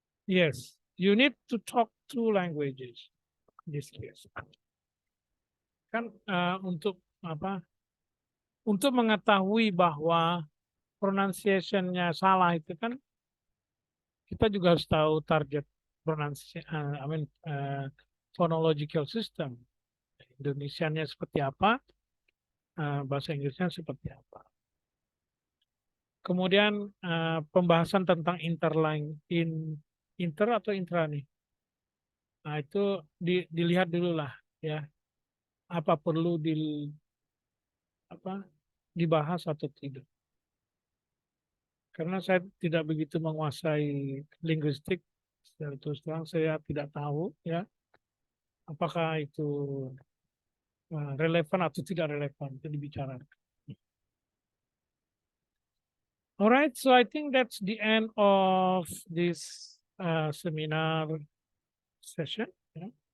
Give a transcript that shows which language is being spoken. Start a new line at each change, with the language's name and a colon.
English: Yes, you need to talk two languages in this case.
Indonesian: Kan untuk apa? Untuk mengetahui bahwa pronunciation-nya salah itu kan kita juga harus tahu target pronunciation, phonological system. Indonesianya seperti apa, bahasa Inggrisnya seperti apa. Kemudian pembahasan tentang interline, inter atau intra nih. Nah itu dilihat dulu lah ya, apa perlu dibahas atau tidak. Karena saya tidak begitu menguasai linguistik, secara terus terang saya tidak tahu ya apakah itu relevan atau tidak relevan itu dibicarakan.
English: Alright, so I think that's the end of this seminar session. Yeah.